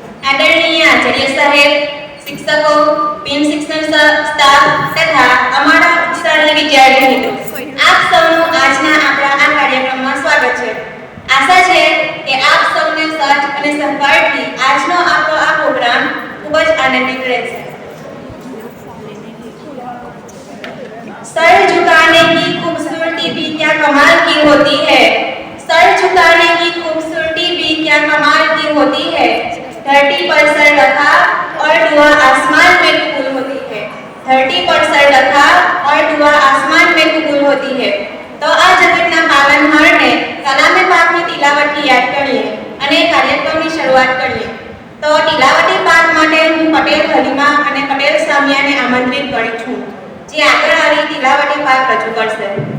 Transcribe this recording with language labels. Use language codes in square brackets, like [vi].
[gu] आदरणीय आचार्य साहेब, शिक्षकों, बिन शिक्षण स्टाफ तथा અમારા ઉત્સાહી વિદ્યાર્થી મિત્રો, આપ સૌનું આજના આપણા આ કાર્યક્રમમાં સ્વાગત છે। આશા છે કે આપ સૌને સાથ અને સહકારથી આજનો આપણો આ પ્રોગ્રામ ખૂબ જ આનંદિત રહેશે। [hi] सर झुकाने की खूबसूरती भी क्या कमाल की होती है, सर झुकाने की खूबसूरती भी क्या कमाल की होती है। धरती पर सर रखा और दुआ आसमान में कबूल होती है। धरती पर सर रखा और दुआ आसमान में कबूल होती है। [gu] तो आ जगतना पालनहारने कलामे पाकनी तिलावतથી યાદ કરીએ અને કાર્યક્રમની શરૂઆત કરીએ। તો તિલાવતી પાઠ માટે હું પટેલ હલીમા અને પટેલ સામિયાને આમંત્રિત કરું છું, જે આગળ આવી તિલાવતી પાઠ રજૂ કરશે।